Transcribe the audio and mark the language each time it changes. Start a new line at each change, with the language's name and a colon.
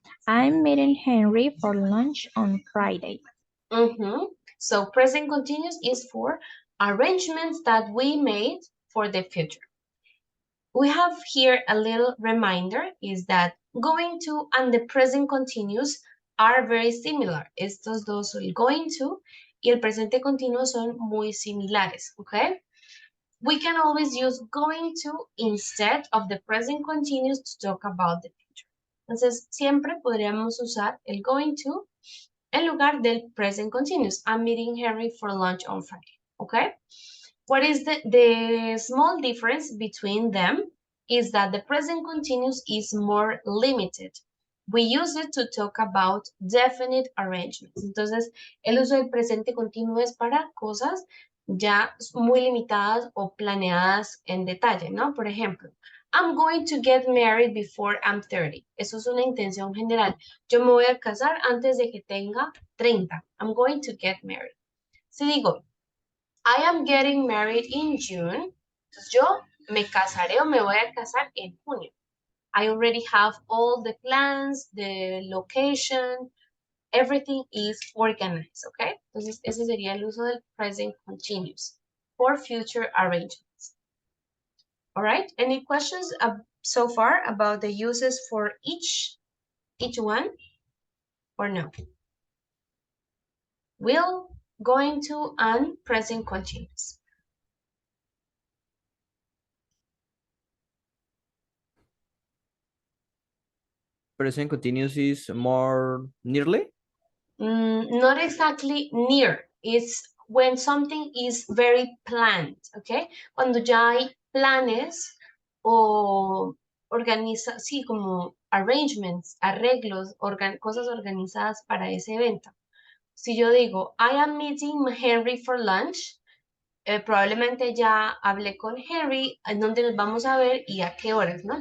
English: I'm meeting Henry for lunch on Friday. So present continuous is for arrangements that we made for the future. We have here a little reminder is that going to and the present continuous are very similar.
Spanish: Estos dos, el going to y el presente continuo son muy similares, okay?
English: We can always use going to instead of the present continuous to talk about the future.
Spanish: Entonces, siempre podríamos usar el going to en lugar del present continuous.
English: I'm meeting Henry for lunch on Friday, okay? What is the small difference between them is that the present continuous is more limited. We use it to talk about definite arrangements.
Spanish: Entonces, el uso del presente continuo es para cosas ya muy limitadas o planeadas en detalle, ¿no? Por ejemplo,
English: I'm going to get married before I'm 30.
Spanish: Eso es una intención general. Yo me voy a casar antes de que tenga 30.
English: I'm going to get married.
Spanish: Si digo,
English: I am getting married in June,
Spanish: entonces yo me casaré o me voy a casar en junio.
English: I already have all the plans, the location, everything is organized, okay?
Spanish: Entonces, ese sería el uso del present continuous
English: for future arrangements. All right, any questions so far about the uses for each one or no? Will, going to, and present continuous. Present continuous is more nearly? Not exactly near. It's when something is very planned, okay?
Spanish: Cuando ya hay planes o organiza, sí, como arrangements, arreglos, cosas organizadas para ese evento. Si yo digo,
English: I am meeting Henry for lunch,
Spanish: probablemente ya hablé con Henry, en dónde nos vamos a ver y a qué horas, ¿no?